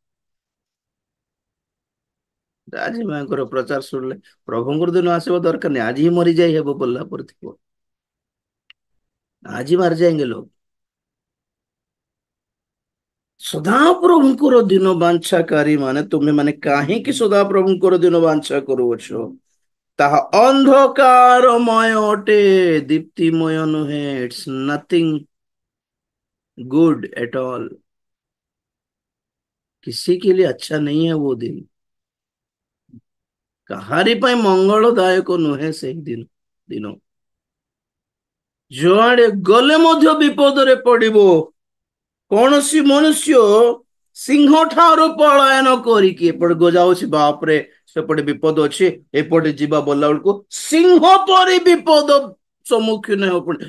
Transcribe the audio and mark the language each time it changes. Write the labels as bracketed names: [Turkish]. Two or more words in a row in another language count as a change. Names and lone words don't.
[Odia] ଆଜି ମାଙ୍କର ପ୍ରଚାର ଶୁଣିଲେ ପ୍ରଭୁଙ୍କର ଦିନ ଆସିବା ଦରକାର ନାହିଁ, ଆଜି ହିଁ ମରିଯାଇ ହେବ ବୋଲିଲା ପରେ ଥିବ, [Hindi] आज मारि जाएंगे लोग। [Odia] ସଦାପ୍ରଭୁଙ୍କର ଦିନ ବାଞ୍ଛାକାରୀ ମାନେ, ତୁମେ ମାନେ କାହିଁକି ସଦାପ୍ରଭୁଙ୍କର ଦିନ ବାଞ୍ଛା କରୁଅଛ? ତାହା ଅନ୍ଧକାରମୟ ଅଟେ, ଦୀପ୍ତିମୟ ନୁହେଁ। [English] it's nothing good at all. [Hindi] किसी के लिए अच्छा नहीं है वो दिन, [Odia] କାହାରି ପାଇଁ ମଙ୍ଗଳଦାୟକ ନୁହେଁ ସେହି ଦିନ। ଯୁଆଡେ ଗଲେ ମଧ୍ୟ ବିପଦରେ ପଡିବ। କୌଣସି ମନୁଷ୍ୟ ସିଂହ ଠାରୁ ପଳାୟନ କରିକି ଏପଟେ ଯାଉଛି, ବାପରେ ସେପଟେ ବିପଦ ଅଛି, ଏପଟେ ଯିବା ବୋଲା ବେଳକୁ ସିଂହ ପରି ବିପଦ ସମ୍ମୁଖୀନ ହେବାକୁ ପଡେ।